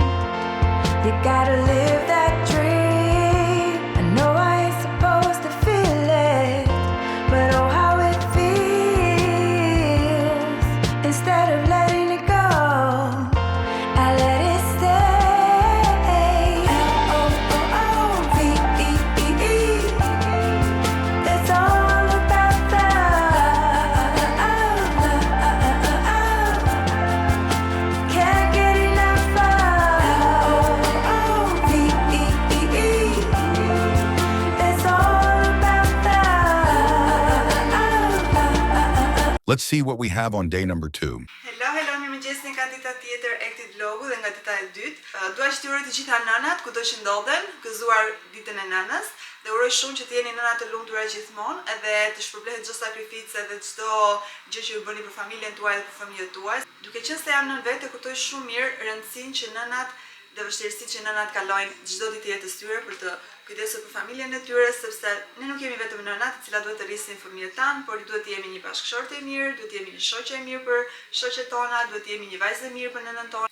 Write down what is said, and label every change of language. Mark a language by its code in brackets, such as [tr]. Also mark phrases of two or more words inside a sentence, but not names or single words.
[en] You gotta live that dream. I know I ain't supposed to feel it, but oh how it feels. Instead of letting it go, I let it stay. L-O-O-O-V-E-E-E. It's all about love. Can't get enough of L-O-O-V-E-E-E. It's all about love. Let's see what we have on day number 2. Hello, [sq] mirëmëngjes nga dita tjetër e këtij vlogu dhe nga dita e dytë. Dua që t'ju uroj të gjitha nënat kudo që ndodhen, gëzuar ditën e nënës dhe uroj shumë që të jeni nëna të lumtura gjithmonë, edhe të shpërblehet çdo sakrificë dhe çdo gjë që ju bëni për familjen tuaj dhe për fëmijët tuaj. Duke qenë se jam nën vetë, kuptoj shumë mirë rëndësinë që nënat dhe vështirësitë që nënat kalojnë çdo ditë të jetës tyre për të kujdesur për familjen e tyre, sepse ne nuk jemi vetëm nënat të cilat duhet të rrisin fëmijët tanë, por duhet të jemi një bashkëshorte e mirë, duhet të jemi një shoqe e mirë për shoqet tona, duhet të jemi një vajzë e mirë për nënën tonë.